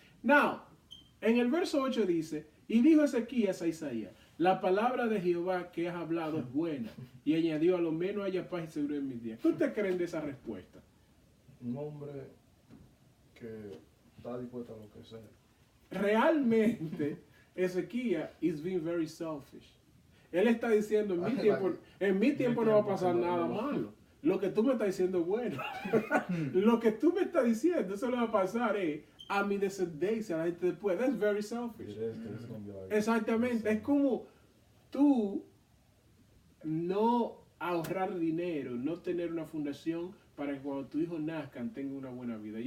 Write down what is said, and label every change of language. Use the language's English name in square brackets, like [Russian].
[Spanish] Now, en el verso 8 dice, y dijo Ezequías a Isaías, la palabra de Jehová que has hablado es buena. Y añadió, a lo menos haya paz y seguridad en mis días. ¿Qué ustedes creen de esa respuesta? Un hombre que está dispuesto a lo que sea. [English] Realmente, Ezequías is being very selfish. [Spanish] Él está diciendo, en mi tiempo no va a pasar nada malo. Lo que tú me estás diciendo es bueno. Lo que tú me estás diciendo, eso le va a pasar a mi descendencia, a la gente después. [English] That's very selfish. [Spanish] Exactamente. Es como tú no ahorrar dinero, no tener una fundación para que cuando tus hijos nazcan tengan una buena vida.